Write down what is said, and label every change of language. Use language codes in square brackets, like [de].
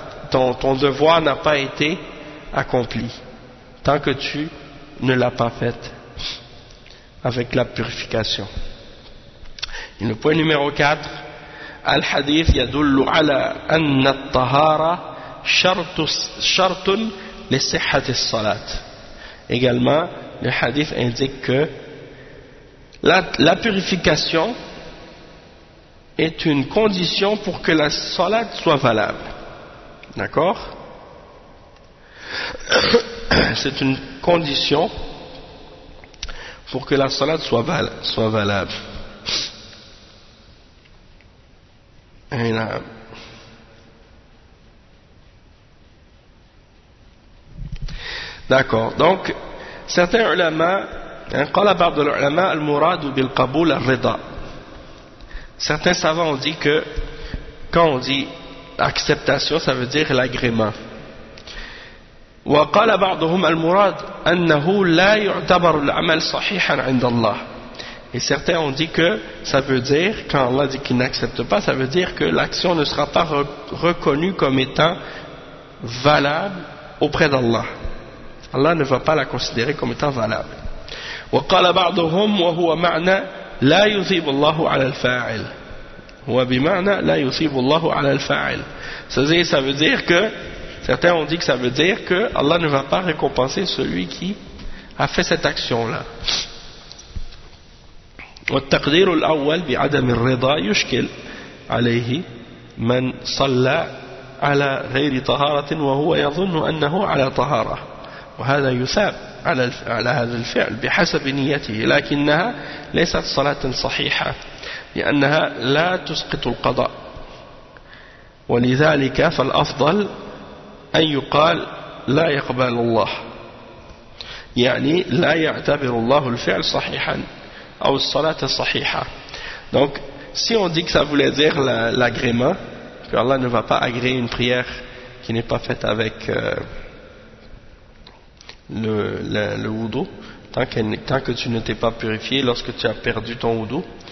[fr] Ton devoir n'a pas été accompli tant que tu ne l'as pas faite avec la purification. Et le point numéro 4, [ar] الحديث يدل على أن الطهارة شرط شرط لصحة الصلاة. [fr] également le hadith indique que la purification est une condition pour que la salat soit valable. D'accord? C'est une condition pour que la salat soit valable. Et là, d'accord. Donc, certains ulama, [ar] قال بعض العلماء المراد بالقبول الرضا. [fr] Certains savants ont dit que quand on dit acceptation, ça veut dire l'agrément. [ar] وقال بعضهم المراد أنه لا يعتبر العمل صحيحا عند الله. [fr] Et certains ont dit que ça veut dire, quand Allah dit qu'il n'accepte pas, ça veut dire que l'action ne sera pas reconnue comme étant valable auprès d'Allah. Allah ne va pas la considérer comme étant valable. [ar] وقال بعضهم وهو معنى لا يثيب الله على الفاعل. وبمعنى لا يثيب الله على الفاعل. [fr] Ça veut dire que certains ont dit que ça veut dire que Allah ne va pas récompenser celui qui a fait cette action là. [ar] والتقدير الأول بعدم الرضا يشكل عليه من صلى على غير طهارة وهو يظن أنه على طهارة. وهذا يثاب على هذا الفعل بحسب نيته لكنها ليست صلاة صحيحة لأنها لا تسقط القضاء ولذلك فالأفضل أن يقال لا يقبل الله يعني لا يعتبر الله الفعل صحيحا أو الصلاة صحيحة. [fr] Donc si on dit que ça voulait dire l'agrément que Allah ne va pas agréer une prière qui n'est pas faite avec le wudu, tant que tu ne t'es pas purifié lorsque tu as perdu ton wudu.